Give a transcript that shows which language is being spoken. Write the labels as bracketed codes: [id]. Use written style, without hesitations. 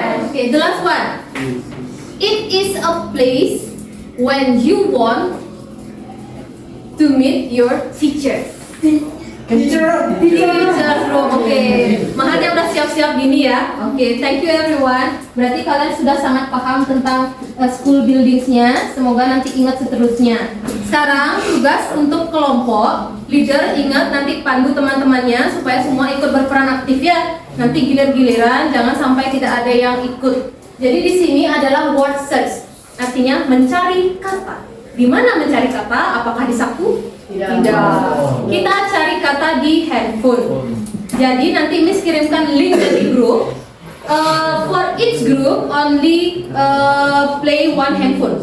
[en] Okay, the last one. It is a place when you want to meet your teachers. Teacher Room, oke. [id] Mahalnya udah siap-siap gini ya. Oke, [en] thank you everyone. [id] Berarti kalian sudah sangat paham tentang school buildingsnya. Semoga nanti ingat seterusnya. Sekarang tugas untuk kelompok. Leader ingat nanti pandu teman-temannya supaya semua ikut berperan aktif ya. Nanti gilir-giliran, jangan sampai tidak ada yang ikut. Jadi di sini adalah word search. Artinya mencari kata. Di mana mencari kata? Apakah di saku? Tidak. Kita cari kata di handphone. Jadi nanti Miss kirimkan link dari grup. [en] For each group only play one handphone.